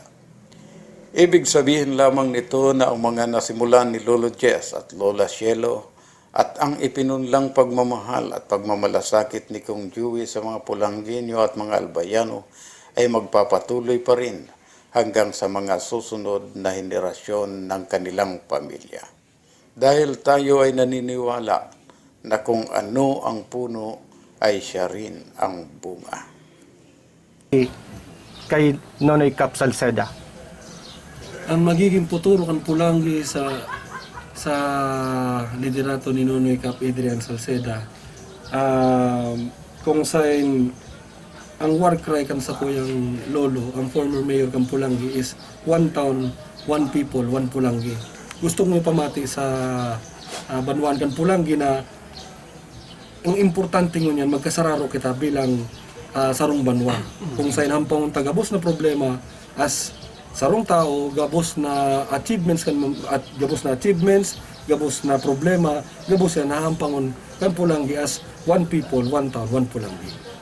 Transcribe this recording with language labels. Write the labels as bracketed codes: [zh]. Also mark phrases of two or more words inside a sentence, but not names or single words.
[tl] Ibig sabihin lamang nito na ang mga nasimulan ni Lolo Jess at Lola Cielo at ang ipinunlang pagmamahal at pagmamalasakit ni Kong Joey sa mga Pulangenyo at mga Albayano ay magpapatuloy pa rin hanggang sa mga susunod na henerasyon ng kanilang pamilya. Dahil tayo ay naniniwala na kung ano ang puno ay siya rin ang bunga. [bik] Kay Nonoy Cap Salceda. Ang magiging futuro kan Pulangi sa liderato ni Nonoy Cap Adrian Salceda, kung saan ang war cry kan sa kuyang lolo, ang [en] former mayor [bik] kan Pulangi [en] is one town, one people, one Pulangi. [bik] Gusto mo pamati sa Banwan kan Pulangi na ang importante ngunyan magkasararo kita bilang sarong banwa. Kung saan hampang tagabos na problema as sarong tao, gabos na achievements at gabos na problema, gabos na hahampangon kan Pulangi [en] as one people, one town, one Pulangi.